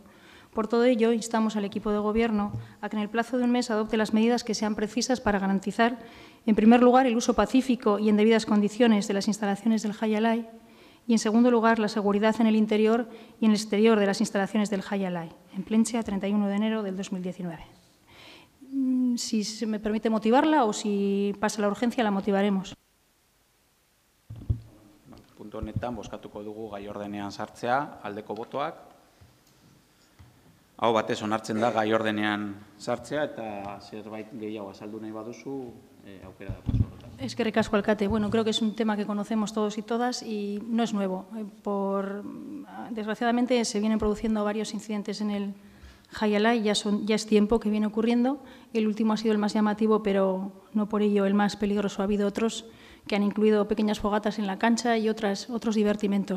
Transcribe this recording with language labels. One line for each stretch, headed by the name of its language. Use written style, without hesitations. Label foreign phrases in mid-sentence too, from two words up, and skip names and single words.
Spanish: Por todo ello, instamos al equipo de Gobierno a que en el plazo de un mes adopte las medidas que sean precisas para garantizar, en primer lugar, el uso pacífico y en debidas condiciones de las instalaciones del Jai Alai y, en segundo lugar, la seguridad en el interior y en el exterior de las instalaciones del Jai Alai, en Plentzia, 31 de enero del 2019. si se me permite motivarla o si pasa la urgencia, la motivaremos.
Basque: Puntu honetan, bozkatuko dugu gai ordenean sartzea, aldeko botoak. Hau batez onartzen da gai ordenean sartzea eta zerbait gehiago azaldu nahi baduzu, aukera da paso. Eskerrik asko, alcate.
Spanish: Bueno, creo que es un tema que conocemos todos y todas y no es nuevo. Desgraciadamente se vienen produciendo varios incidentes en el Jaialá y ya es tiempo que viene ocurriendo. El último ha sido el más llamativo, pero no por ello el más peligroso. Ha habido otros que han incluido pequeñas fogatas en la cancha y otros divertimentos.